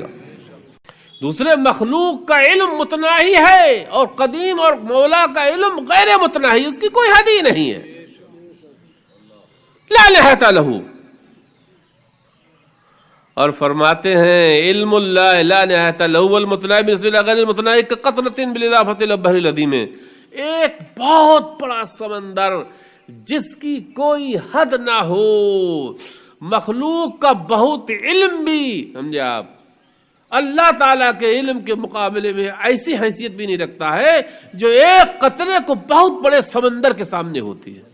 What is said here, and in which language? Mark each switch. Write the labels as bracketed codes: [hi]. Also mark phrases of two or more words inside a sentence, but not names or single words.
[ur] دوسرے مخلوق کا علم متناہی ہے اور قدیم، اور مولا کا علم غیر متناہی، اس کی کوئی حد ہی نہیں ہے. [ar] لا نہایت لہ. [ur] اور فرماتے ہیں [ar] علم اللہ لا نہایت لہ والمتناہی بالنسبۃ الی غیر المتناہی کقطرۃ بالاضافۃ الی البحر العظیم. [ur] ایک بہت بڑا سمندر جس کی کوئی حد نہ ہو، مخلوق کا بہت علم بھی، سمجھے آپ، اللہ تعالیٰ کے علم کے مقابلے میں ایسی حیثیت بھی نہیں رکھتا ہے جو ایک قطرے کو بہت بڑے سمندر کے سامنے ہوتی ہے.